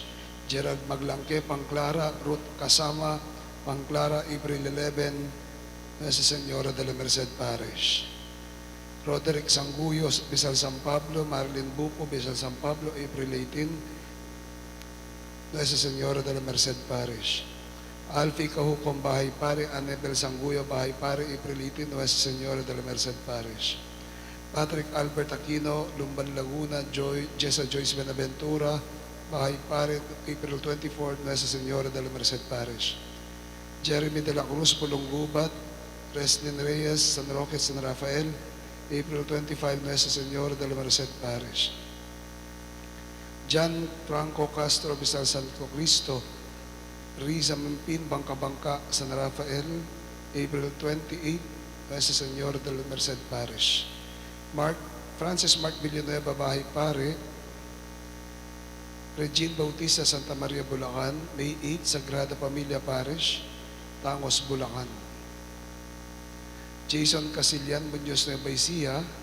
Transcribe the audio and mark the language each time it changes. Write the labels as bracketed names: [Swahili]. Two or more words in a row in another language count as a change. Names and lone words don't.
[English] Gerald Maglangke, Pangclara, Ruth Kasama, Pangclara, April 11, Nuestra Señora de la Merced Parish. Roderick Sanguyos, Bisal San Pablo, Marilyn Buco, Bisal San Pablo, April 18, Nuestra Señora de la Merced Parish. Alfie Cahucom, Bahay Pare, Anabel Sanguyo, Bahay Pare, April 18, Nuestra Señora de la Merced Parish. Patrick Albert Aquino, Lumban Laguna, Jessa Joyce Benaventura, Bahay Pare, April 24, Nuestra Señora de la Merced Parish. Jeremy de la Cruz, Pulonggubat, Reslin Reyes, San Roque, San Rafael, April 25, Nuestra Señora de la Merced Parish. John Franco Castro, Bisal Santo Cristo, Riza Mampin, Bangka-Bangka, San Rafael, April 28, Nuestra Señora de la Merced Parish. Francis Mark Villanueva, Bahay Pare, Regine Bautista, Santa Maria, Bulacan, May 8, Sagrada Familia Parish, Tangos, Bulacan. Jason Casillan, Muñoz, Nueva Ecija.